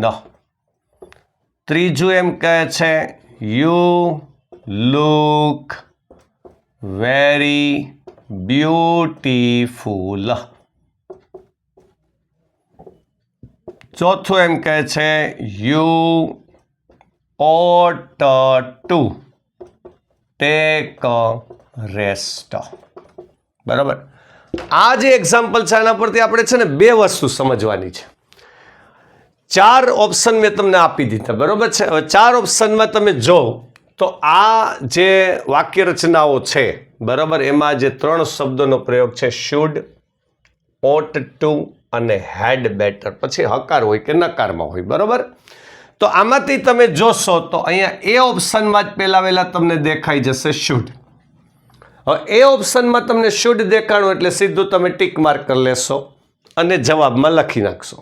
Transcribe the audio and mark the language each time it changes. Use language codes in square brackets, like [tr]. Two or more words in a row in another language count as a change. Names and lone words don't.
[gu] ત્રીજું એમ કહે છે [en] you look very beautiful. [gu] ચોથું એમ કહે છે [en] you ought to take a rest, [gu] બરાબર. આ જે એક્ઝામ્પલ છે આના પરથી આપણે છે ને 2 વસ્તુ સમજવાની છે. 4 ઓપ્શન મેં તમને આપી દીધા, બરાબર છે. હવે 4 ઓપ્શનમાં તમે જો તો આ જે વાક્ય રચનાઓ છે, બરાબર, એમાં જે 3 શબ્દોનો પ્રયોગ છે શુડ, [en] ought to [gu] અને [en] had better, [gu] પછી હકાર હોય કે નકારમાં હોય, બરાબર. તો આમાંથી તમે જોશો તો અહીંયા એ ઓપ્શનમાં જ પહેલા તમને દેખાઈ જશે શુડ. હવે એ ઓપ્શનમાં તમને શુડ દેખાણું એટલે સીધું તમે ટીક માર્ક કરી લેશો અને જવાબમાં લખી નાખશો.